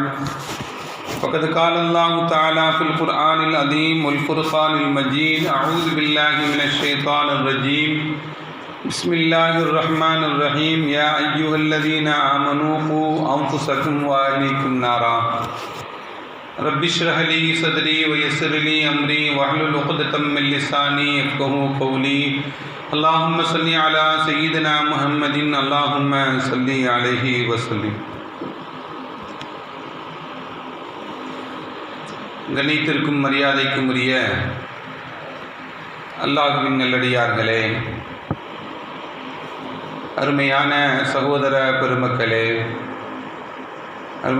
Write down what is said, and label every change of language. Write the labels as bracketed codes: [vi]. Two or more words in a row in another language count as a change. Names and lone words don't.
[ar] فقد قال الله تعالى في القرآن العظيم والفرقان المجيد أعوذ بالله من الشيطان الرجيم بسم الله الرحمن الرحيم يا أيها الذين آمنوا قوا أنفسكم وأهليكم نارا رب اشرح لي صدري ويسر لي أمري واحلل عقدة من لساني يفقه قولي اللهم صل على سيدنا محمد اللهم صل عليه وسلم. [ta] கண்ணியத்திற்கும் மரியாதைக்கும் உரிய அல்லாஹ்வின் நல்லடியார்களே, அருமையான சகோதர பெருமக்களே, அருமை